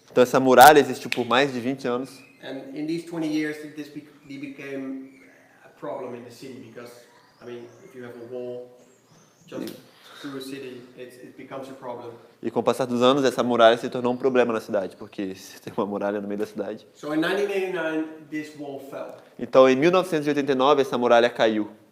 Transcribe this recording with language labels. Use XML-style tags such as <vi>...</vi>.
<pt>Então essa muralha existiu por mais de 20 anos.</pt> <en>And in these 20 years, this became a problem in the city because, I mean, if you have a wall just through a city, it becomes a problem.</en> <pt>E com o passar dos anos, essa muralha se tornou um problema na cidade, porque se tem uma muralha no meio da cidade.</pt> <en>So in 1989, this wall fell.</en> <pt>Então em 1989 essa muralha caiu.</pt>